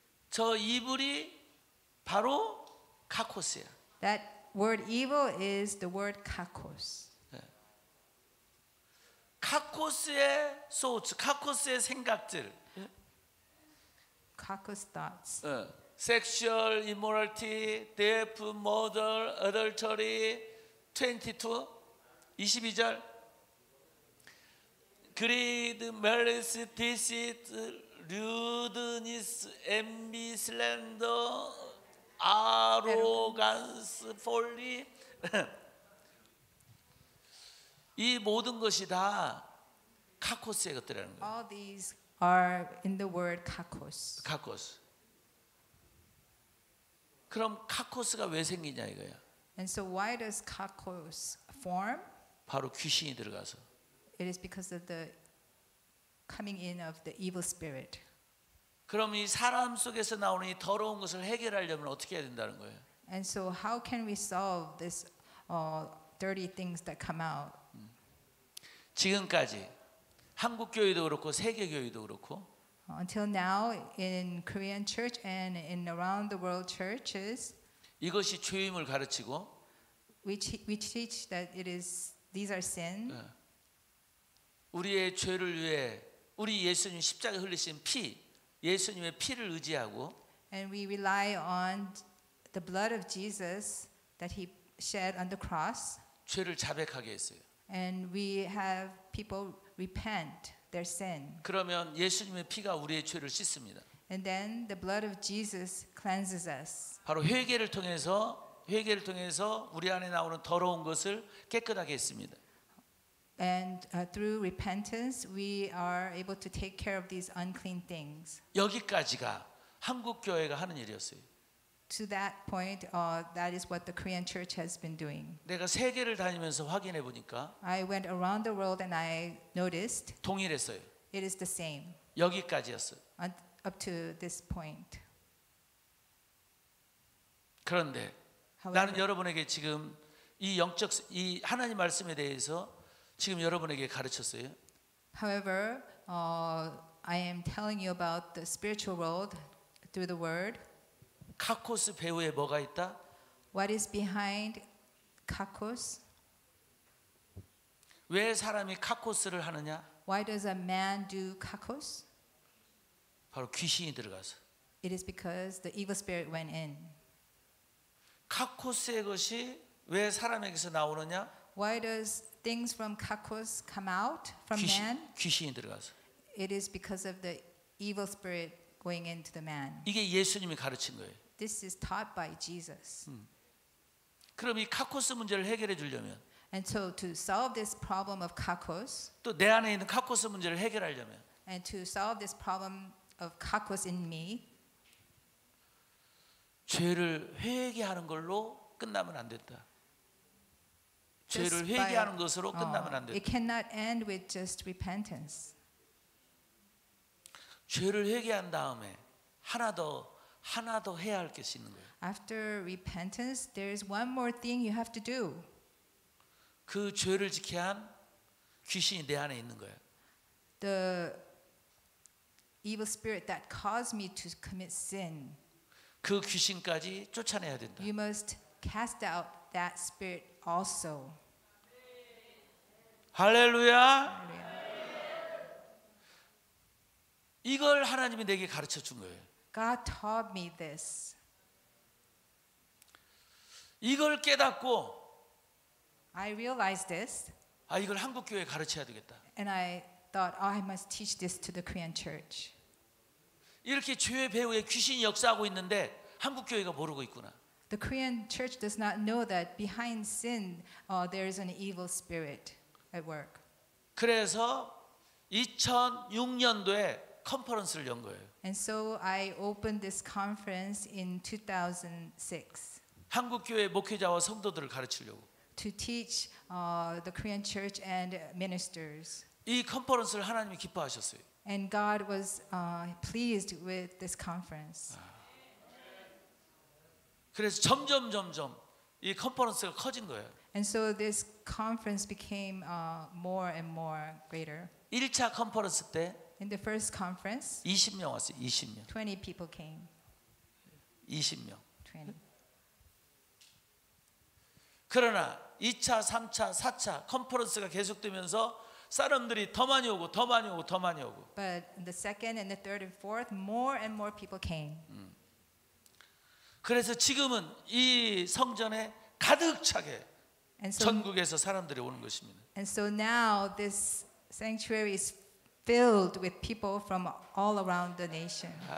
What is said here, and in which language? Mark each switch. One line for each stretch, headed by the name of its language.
Korean: 저 evil이 바로 카코스야.
English: That word evil is the word kakos.
Korean: 카코스의 thoughts, 카코스의 생각들.
English: Kakos thoughts. Sexual immorality, theft, murder, adultery, 22, 22절. Greed, malice, deceit, lewdness, envy, slander, arrogance, folly.
Korean: 이 모든 것이 다 카코스의 것들이라는 거예요.
English: All these are in the word kakos.
Korean: 카코스. 그럼 카코스가 왜 생기냐 이거야.
English: And so why does kakos form?
Korean: 바로 귀신이 들어가서.
English: It is because of the coming in of the evil spirit.
Korean: 그럼 이 사람 속에서 나오는 이 더러운 것을 해결하려면 어떻게 해야 된다는 거예요?
English: And so how can we solve this dirty things that come out?
Korean: 지금까지 한국 교회도 그렇고 세계 교회도 그렇고
English: Until now, in Korean church and in around the world churches,
Korean: 이것이 죄임을 가르치고
English: we teach that these are sin.
Korean: 우리의 죄를 위해 우리 예수님 십자가에 흘리신 피, 예수님의 피를 의지하고
English: And we rely on the blood of Jesus that he shed on the cross.
Korean: 죄를 자백하게 했어요.
English: And we have people repent their sin.
Korean: 그러면 예수님의 피가 우리의 죄를 씻습니다.
English: And then the blood of Jesus cleanses us.
Korean: 바로 회개를 통해서 우리 안에 나오는 더러운 것을 깨끗하게 했습니다.
English: And through repentance, we are able to take care of these unclean things.
Korean: 여기까지가 한국 교회가 하는 일이었어요.
English: To that point, that is what the Korean church has been doing.
Korean: 내가 세계를 다니면서 확인해 보니까
English: I went around the world and I noticed
Korean: 동일했어요.
English: it is the same
Korean: 여기까지였어요.
English: up to this point.
Korean: 그런데 나는 여러분에게 지금 이 하나님 말씀에 대해서 지금 여러분에게 가르쳤어요.
English: However, I am telling you about the spiritual world through the word.
Korean: 카코스 배후에 뭐가 있다?
English: What is behind kakos?
Korean: 왜 사람이 카코스를 하느냐?
English: Why does a man do kakos?
Korean: 바로 귀신이 들어가서.
English: It is because the evil spirit went in.
Korean: 카코스의 것이 왜 사람에게서 나오느냐?
English: Why does things from kakos come out from man?
Korean: 귀신이 들어가서.
English: It is because of the evil spirit going into the man.
Korean: 이게 예수님이 가르친 거예요.
English: This is taught by Jesus.
Korean: 그럼 이 카코스 문제를 해결해 주려면
English: And so to solve this problem of kakos,
Korean: 또 내 안에 있는 카코스 문제를 해결하려면
English: and to solve this problem of kakos in me,
Korean: 죄를 회개하는 걸로 끝나면 안 된다. 죄를
English: just
Korean: 회개하는 것으로 끝나면 안
English: it
Korean: 된다.
English: cannot end with just repentance.
Korean: 죄를 회개한 다음에 하나 더 해야 할 것이 있는 거예요.
English: After repentance, there is one more thing you have to do.
Korean: 그 죄를 지게 한 귀신이 내 안에 있는 거예요.
English: The evil spirit that caused me to commit sin.
Korean: 그 귀신까지 쫓아내야 된다.
English: You must cast out that spirit also.
Korean: 할렐루야. 이걸 하나님이 내게 가르쳐 준 거예요.
English: God taught me this.
Korean: 이걸 깨닫고
English: I realized this,
Korean: 이걸 한국 교회에 가르쳐야 되겠다.
English: and I thought, I must teach this to the Korean church.
Korean: 이렇게 죄의 배후에 귀신이 역사하고 있는데 한국 교회가 모르고 있구나.
English: The Korean church does not know that behind sin there is an evil spirit at work.
Korean: 그래서 2006년도에 컨퍼런스를 연 거예요.
English: And so I opened this conference in 2006
Korean: 한국 교회 목회자와 성도들을 가르치려고.
English: to teach the Korean church and ministers.
Korean: 이 컨퍼런스를 하나님이 기뻐하셨어요.
English: And God was pleased with this conference.
Korean: 그래서 점점 이 컨퍼런스가 커진 거예요.
English: And so this conference became more and more greater.
Korean: 1차 컨퍼런스 때
English: In the first conference,
Korean: 20명 왔어요. 20명.
English: 20 people came.
Korean: 20명.
English: 20.
Korean: 그러나 2차, 3차, 4차 컨퍼런스가 계속되면서 사람들이 더 많이 오고 더 많이 오고 더 많이 오고.
English: But in the second and the third and fourth, more and more people came.
Korean: 그래서 지금은 이 성전에 가득 차게
English: And so,
Korean: 전국에서 사람들이 오는 것입니다.
English: and so now this sanctuary is filled with people from all around the nation.